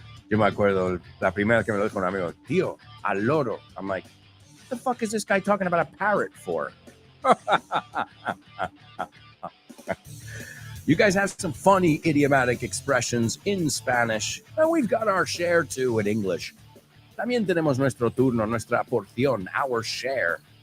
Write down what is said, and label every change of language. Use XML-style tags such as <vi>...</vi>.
<es>Yo me acuerdo, la primera que me lo dijo un amigo, tío, al loro.</es> <en>I'm like, what the fuck is this guy talking about a parrot for? You guys have some funny idiomatic expressions in Spanish, and we've got our share too in English.</en> <es>También tenemos nuestro turno, nuestra porción,</es> <en>our share.</en>